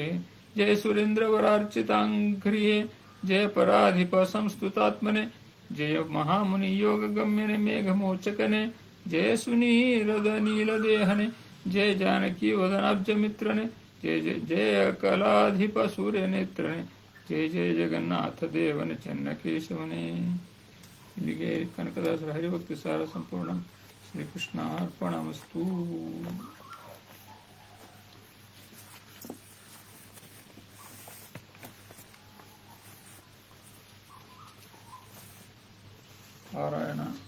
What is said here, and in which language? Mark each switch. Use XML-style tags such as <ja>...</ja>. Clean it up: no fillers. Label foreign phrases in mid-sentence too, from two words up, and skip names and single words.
<kn>ಜಯ ಸುರೇಂದ್ರವರಾರ್ಚಿತಾಂಘ್ರಿಯೇ, ಜಯ ಪರಾಧಿಪ ಸಂಸ್ತುತಾತ್ಮನೆ, ಜಯ ಮಹಾಮುನಿ ಯೋಗ ಗಮ್ಯನೆ ಮೇಘಮೋಚಕನೆ, ಜಯ ಸುನೀರದ ನೀಲದೇಹನೆ, ಜಯ ಜಾನಕಿ ವದನಾಬ್ಜ ಮಿತ್ರನೆ, ಜಯ ಜಯ ಜಯ ಕಲಾಧಿಪ ಸೂರ್ಯನೇತ್ರನೆ, ಜಯ ಜಯ ಜಗನ್ನಾಥ ದೇವನ ಚೆನ್ನಕೇಶವನೇ. ಇಲ್ಲಿಗೆ ಕನಕದಾಸರ ಹರಿಭಕ್ತಿ ಸಾರ ಸಂಪೂರ್ಣ. ಶ್ರೀಕೃಷ್ಣ ಅರ್ಪಣಮಸ್ತು. ಪಾರಾಯಣ.</kn>